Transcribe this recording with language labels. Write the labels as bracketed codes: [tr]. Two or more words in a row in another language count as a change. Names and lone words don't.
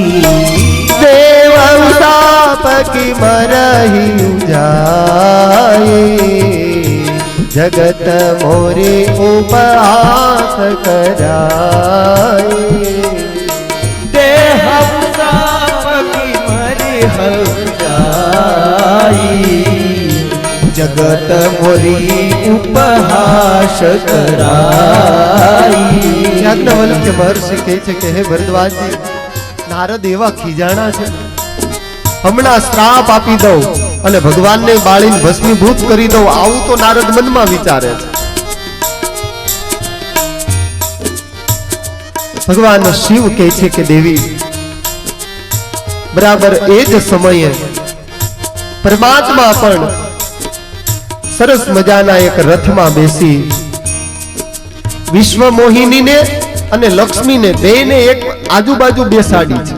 [awa] देव साप की मरहि जाए, जगत मोरे उपहास कराए। देह साप की मरहि जाए, जगत मोरी उपहास कराई। [gu] યાજ્ઞવલ્ક્ય મહર્ષિ કહે છે કે હે ભરદ્વાજ જી, નારદ એવા ખીજાણા છે, હમણાં શ્રાપ આપી દો અને ભગવાન ને બાળીને ભસ્મીભૂત કરી દો, આવું તો નારદ મનમાં વિચારે છે। ભગવાન શિવ કહે છે કે દેવી, બરાબર એજ સમયે પરમાત્મા પણ સરસ મજાના એક રથમાં બેસી વિશ્વ મોહિની ને અને લક્ષ્મી ને બેને એક આજુબાજુ બેસાડી છે।